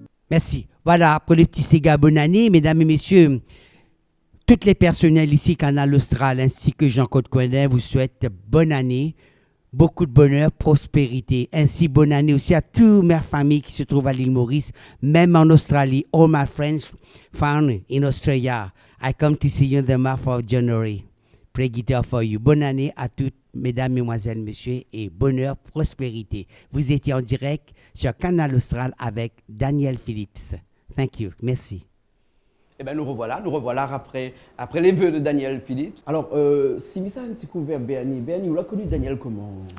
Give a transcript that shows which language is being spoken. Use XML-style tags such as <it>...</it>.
<fr>Merci. Voilà, pour les petits Sega, bonne année, mesdames et messieurs. Toutes les personnels ici, Canal Austral, ainsi que Jean-Claude Coinet, vous souhaitent bonne année, beaucoup de bonheur, prospérité. Ainsi, bonne année aussi à toutes mes familles qui se trouvent à l'île Maurice, même en Australie.</fr> <en>All my friends found in Australia. I come to see you the month of January. Play guitar for you.</en> <fr>Bonne année à toutes, mesdames, mesdemoiselles, messieurs, et bonheur, prospérité. Vous étiez en direct sur Canal Austral avec Daniel Phillips.</fr> <en>Thank you.</en> <fr>Merci. Eh bien, nous revoilà après les vœux de Daniel Phillips. Alors, si vous avez un petit coup vers Bernie, vous l'avez connu Daniel comment?</fr>